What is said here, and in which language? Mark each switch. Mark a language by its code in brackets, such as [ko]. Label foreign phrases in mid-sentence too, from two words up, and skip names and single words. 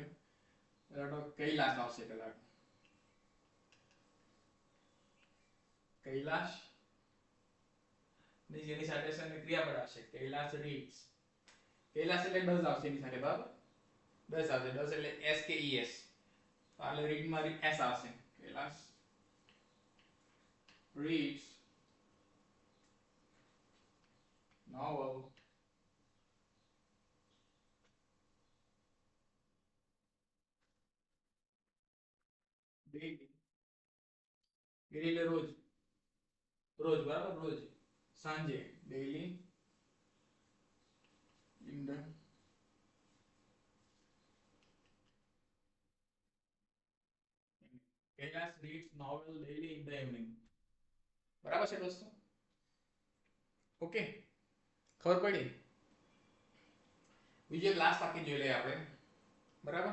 [gu] પેલા તો કૈલાશ આવશે. પેલા કૈલાશ ની જેની સાથે છે ક્રિયાપદ આવશે. કૈલાશ રીડ્સ. કૈલાશ એટલે ડઝ આવશે એની સાથે. બરાબર, ડઝ આવશે. ડઝ એટલે એસ કે ઈ એસ. એટલે રીડ માં એસ આવશે. કૈલાસ [en] reads novel daily. [gu] daily એટલે રોજ, રોજ બરાબર, રોજ સાંજે, [en] daily in the Kailash reads novel daily in the evening. [gu] બરાબર છે દોસ્તો? ઓકે, ખબર પડી? બીજું એક લાસ્ટ વાક્ય જોઈ લઈએ આપણે, બરાબર?